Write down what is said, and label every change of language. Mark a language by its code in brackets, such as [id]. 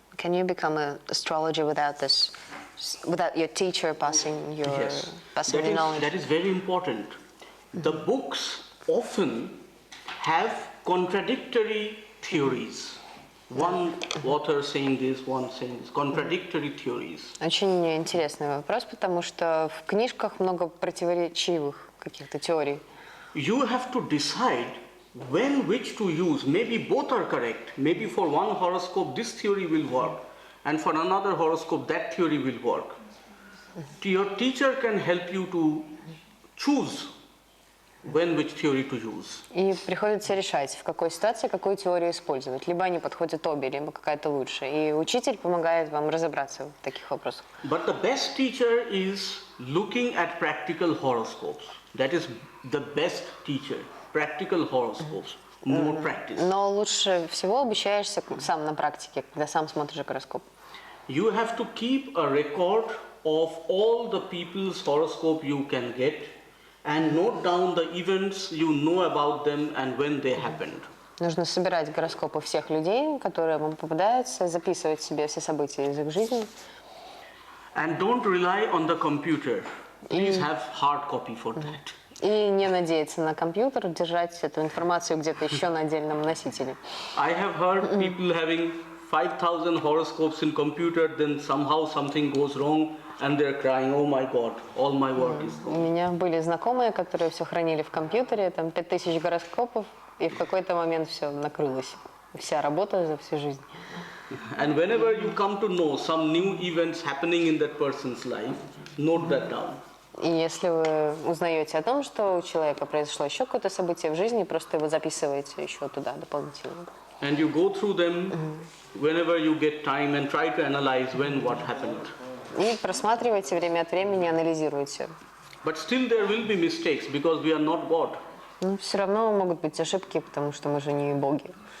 [en] Can you become an astrologer without this, without your teacher passing your passing the knowledge? That is very important. The books often have contradictory theories. One author saying this, one saying this. Contradictory theories. [ru] Очень интересный вопрос, потому что в книжках много противоречивых каких-то теорий. [en] You have to decide when which to use. Maybe both are correct. Maybe for one horoscope this theory will work, and for another horoscope that theory will work. Your teacher can help you to choose when which theory to use. [ru] И приходится решать, в какой ситуации какую теорию использовать. Либо они подходят обе, либо какая-то лучше. И учитель помогает вам разобраться в таких вопросах. [en] But the best teacher is looking at practical horoscopes. That is the best teacher. Practical horoscopes. More practice. [ru] Но лучше всего обучаешься сам на практике, когда сам смотришь гороскоп. [en] You have to keep a record of all the people's horoscope you can get and note down the events you know about them and when they happened. [ru] Нужно собирать гороскопы всех людей, которые вам попадаются, записывать себе все события из их жизни. [en] And don't rely on the computer. Please have hard copy for that. [ru] И не надеяться на компьютер, держать эту информацию где-то еще на отдельном носителе. [en] I have heard people having 5,000 horoscopes in computer, then somehow something goes wrong and they're crying, oh my God, all my work is [ru] У [en] gone. [ru] меня были знакомые, которые все хранили в компьютере, там 5000 гороскопов, и в какой-то момент все накрылось. Вся работа за всю жизнь. [en] And whenever you come to know some new events happening in that person's life, note that down. [ru] И если вы узнаете о том, что у человека произошло еще какое-то событие в жизни, просто его записываете еще туда дополнительно. [en] And you go through them whenever you get time and try to analyze when what happened. [ru] И просматривайте время от времени, анализируйте. [en] But still there will be mistakes because we are not God. [ru] Но все равно могут быть ошибки, потому что мы же не боги.